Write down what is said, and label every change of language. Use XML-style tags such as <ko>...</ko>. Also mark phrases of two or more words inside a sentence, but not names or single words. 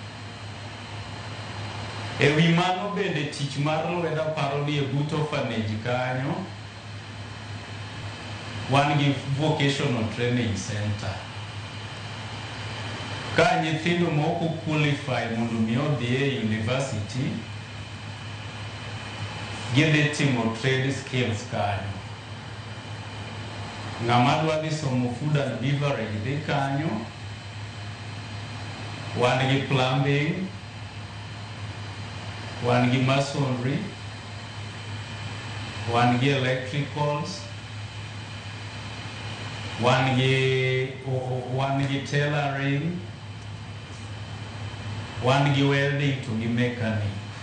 <luo>E wi mano bende tich mar lwedo paro ni e but orphanage kanyo wan gi</luo> <en>vocational training center.</en> <luo>Ka nyithindo moko qualify mondo mi odhi e university, gidhi timo</luo> <en>trade skills</en> <luo>kanyo. Ng'ama dwa dhi somo</luo> <en>food and beverage</en> <luo>dhi kanyo. Wan gi plumbing, wan gi masonry, wan gi electricals, wan gi tailoring, wan gi welding to gi mechanic.</luo>